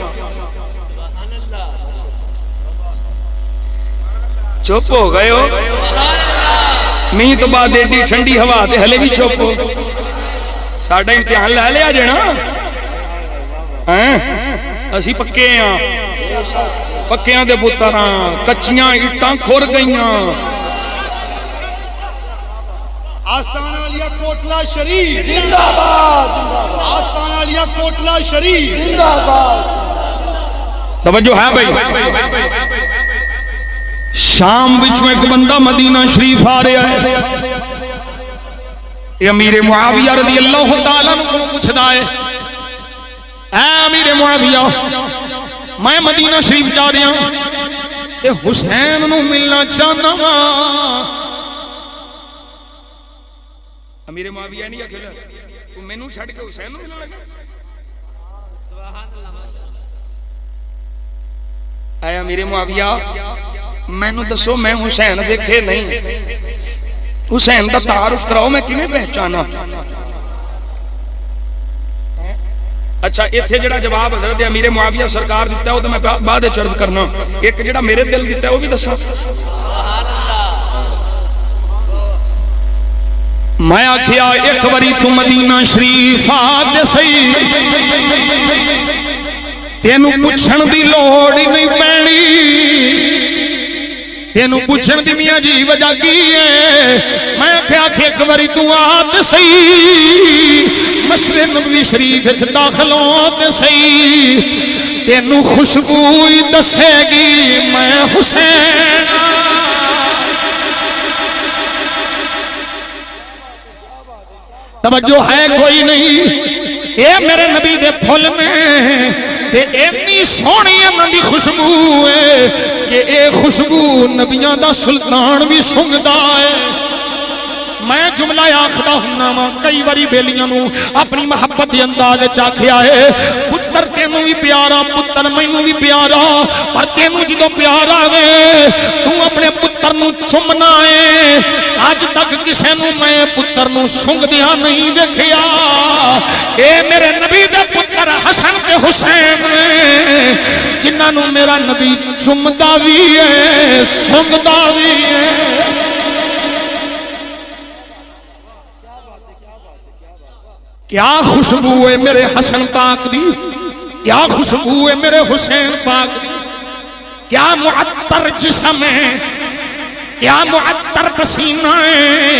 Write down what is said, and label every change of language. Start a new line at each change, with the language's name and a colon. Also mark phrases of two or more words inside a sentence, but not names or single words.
Punjabi: چپ ہو گئے ہو نہیں تو بعد ایڈی ٹھنڈی ہوا تے ہلے بھی چپ ہو. ساڈا امتحان لے لیا جنا, اسی پکے ہاں, پکیاں دے پتر ہاں. کچیاں اٹاں کھر گئیاں. آستانہ علیہ کوٹلہ شریف زندہ باد, آستانہ علیہ کوٹلہ شریف زندہ باد. توجہ ہے بھائی.
Urdu: شام بچوں ایک بندہ مدینہ شریف آ رہا ہے.
Punjabi: یہ امیر معاویہ رضی اللہ تعالیٰ کو پوچھدا ہے, اے امیر معاویہ میں مدینہ شریف جا رہا ہوں, اے حسین نو ملنا چاہنا وا. امیر معاویہ نہیں اکھلا تو مینوں چھڈ کے حسین نو ملن لگا. اے امیر معاویہ مینوں دسو میں حسین دیکھے نہیں, حسین دا تعارف کراؤ میں کیویں پہچانا. اچھا ایتھے جڑا جواب حضرت امیر معاویہ سرکار دیتا ہے وہ تو میں بعد وچ عرض کرنا. ایک جڑا میرے دل دیتا ہے وہ بھی دساں. میں آکھیا ایک واری تو مدینہ شریف آ تے سہی, تینوں پوچھن دی لوڑ ہی نہیں پینی. تینوں پوچھن دی میاں جی وجہ کی ہے؟ میں کہا کہ ایک واری تو آ تے سہی, مسجد نبوی شریف وچ داخل ہو تے سہی, تینوں خوشبو ہی دسے گی میں حسین. توجہ ہے کوئی نہیں؟ اے میرے نبی دے پھول میں تے اتنی سونی انہاں دی خوشبو ہے کہ اے خوشبو نبیاں دا سلطان بھی سنگدا ہے. میں جملہ آخدا ہوندا وا کئی واری بیلیاں نو اپنی محبت دے انداز وچ آکھیا ہے, پتر تینوں بھی پیارا, پتر مینوں بھی پیارا, پر تینوں جدوں پیار آوے تو اپنے پتر نو چومنا ہے. اج تک کسے نو میں پتر نو سنگدیاں نہیں ویکھیا. اے میرے نبی دے پتر حسن تے حسین نے جنہاں نو میرا نبی چومدا وی ہے سنگدا وی ہے. کیا خوشبو ہے میرے حسن پاک دی, کیا خوشبو ہے میرے حسین پاک دی, کیا معطر جسم ہے, کیا معطر پسینہ ہے.